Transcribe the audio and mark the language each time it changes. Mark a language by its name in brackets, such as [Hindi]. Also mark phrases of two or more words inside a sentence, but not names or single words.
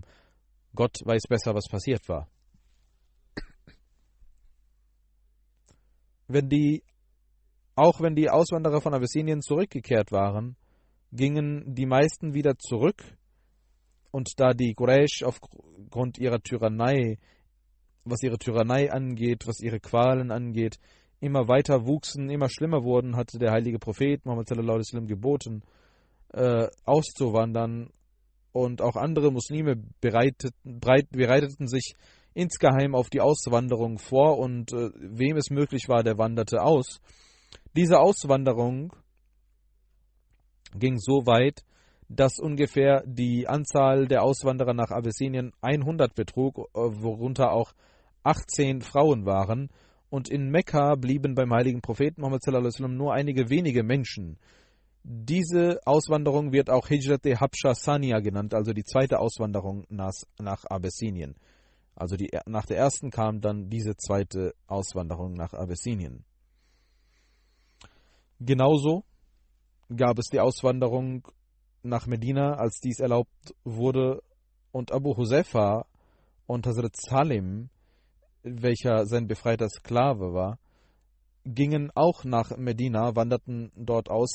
[German] Gott weiß besser, was passiert war. Auch wenn die Auswanderer von Abessinien zurückgekehrt waren, gingen die meisten wieder zurück, und da die Quraysh aufgrund ihrer Tyrannei, was ihre Tyrannei angeht, was ihre Qualen angeht, immer weiter wuchsen, immer schlimmer wurden, hatte der heilige Prophet Muhammad [Arabic] صلى الله عليه وسلم [German] geboten, auszuwandern, und auch andere Muslime bereiteten sich insgeheim auf die Auswanderung vor, und wem es möglich war, der wanderte aus. Diese Auswanderung ging so weit, dass ungefähr die Anzahl der Auswanderer nach Abessinien 100 betrug, worunter auch 18 Frauen waren. Und in Mekka blieben beim heiligen Propheten Muhammad [Arabic] صلى الله عليه وسلم [German] nur einige wenige Menschen. Diese Auswanderung wird auch Hijrat-e Habsha Saniya genannt, also die zweite Auswanderung nach Abessinien. Also nach der ersten kam dann diese zweite Auswanderung nach Abessinien. Genauso gab es die Auswanderung nach Medina, als dies erlaubt wurde, und Abu Huzaifa und Hazrat Salim, welcher sein befreiter Sklave war, gingen auch nach Medina, wanderten dort aus.